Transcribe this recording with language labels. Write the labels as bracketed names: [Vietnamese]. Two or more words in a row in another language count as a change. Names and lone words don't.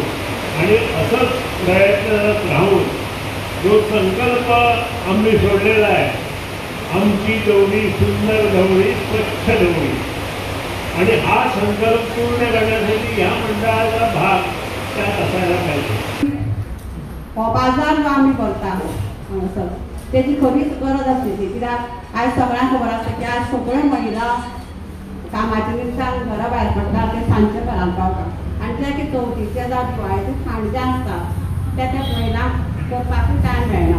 [Marathi] आणि असंच प्रयत्नरत राहून जो संकल्प आम्ही सोडलेला आहे, आमची ढवळी सुंदर ढवळी स्वच्छ ढवळी, आणि हा संकल्प पूर्ण करण्यासाठी या मंडळाचा भाग त्यात असायला पाहिजे. [Konkani] हो बाजार जो आमी करता हांगासर तेजी खरीच गरज आसली ती, कित्याक आयज सगळ्यांक खबर आसता की आज सगळ्यो महिला कामाच्या निमतान घरा भायर पडटा ते सांजचे घरांत पावता आनी ते की चवथीचे जावं दिवाळीचे सांजचे आसता ते महिलांक करपाकूय टायम मेळना.